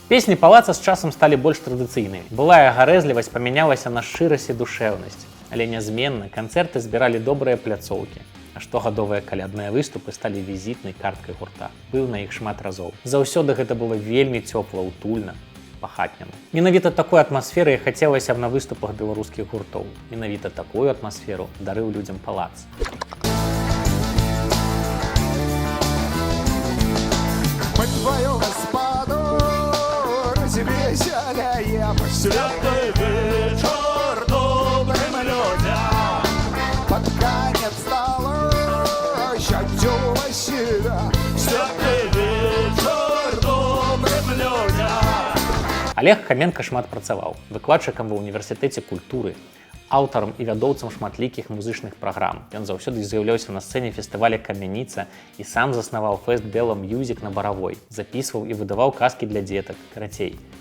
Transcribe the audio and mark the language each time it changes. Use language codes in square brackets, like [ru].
[be] Песні Палаца з часам сталі больш традыцыйнымі. Былая гарэзлівасць памянялася на шчырасць і душэўнасць, але нязменна канцэрты збіралі добрыя пляцоўкі, а штогадовыя калядныя выступы сталі візітнай карткай гурта. Быў на іх шмат разоў. Заўсёды гэта было вельмі цёпла, утульна, па-хатняму. Менавіта такой атмасферы хацелася б на выступах беларускіх гуртоў. Менавіта такую атмасферу дарыў людзям Палац. [ru] Мы твою господу развеселяем. Святый вечер добрым людям. Под конец стола щадю себя. Святый вечер добрым людям. [be] Олег Хаменка шмат працаваў, выкладчыкам ва ўніверсітэце культуры, аўтарам і вядоўцам шматлікіх музычных праграм. Ён заўсёды з'яўляўся на сцэне фестываля «Камяніца» і сам заснаваў фэст «Бела Мьюзік» на Баравой, запісваў і выдаваў казкі для дзетак, карацей.